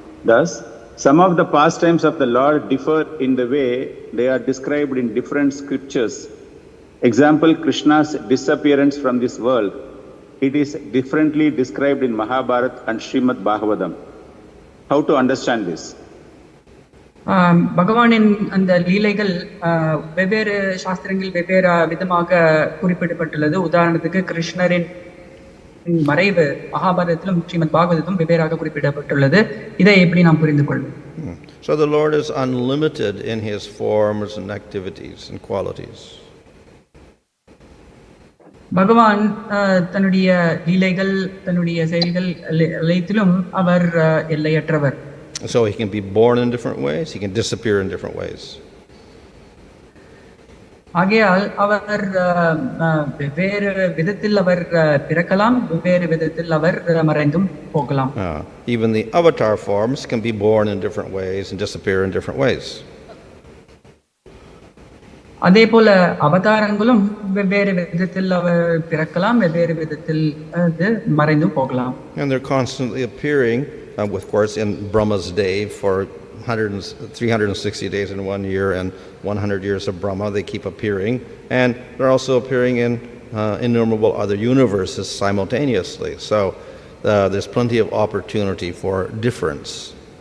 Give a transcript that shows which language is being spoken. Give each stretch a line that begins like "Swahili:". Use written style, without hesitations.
English: Thus, some of the pastimes of the Lord differ in the way they are described in different scriptures. Example, Krishna's disappearance from this world. It is differently described in Mahabharata and Srimad Bhagavatam. How to understand this?
Tamil: பகவானின் அந்த லீலைகள் வெவ்வேறு சாஸ்திரங்கள் வெவ்வேறு விதமாக குறிப்பிடப்பட்டுள்ளது. உதாரணத்துக்கு கிருஷ்ணரின் மறைவு மகாபாரதத்திலும் ஸ்ரீமத் பாகவதத்திலும் வெவ்வேறாக குறிப்பிடப்பட்டுள்ளது. இதை எப்படி நாம் புரிந்து கொள்வோம்?
English: So the Lord is unlimited in his forms and activities and qualities.
Tamil: பகவான் தன்னுடைய லீலைகள் தன்னுடைய செயல்கள் அனைத்திலும் அவர் எல்லையற்றவர்.
English: So he can be born in different ways, he can disappear in different ways.
Tamil: ஆகையால் அவர் வெவ்வேறு விதத்தில் அவர் பிறக்கலாம், வெவ்வேறு விதத்தில் அவர் மறைந்தும் போகலாம்.
English: Even the avatar forms can be born in different ways and disappear in different ways.
Tamil: அதே போல அவதாரங்களும் வெவ்வேறு விதத்தில் அவர் பிறக்கலாம், வெவ்வேறு விதத்தில் மறைந்தும் போகலாம்.
English: And they're constantly appearing, of course, in Brahma's day for 360 days in 1 year and 100 years of Brahma, they keep appearing. And they're also appearing in innumerable other universes simultaneously. So there's plenty of opportunity for difference.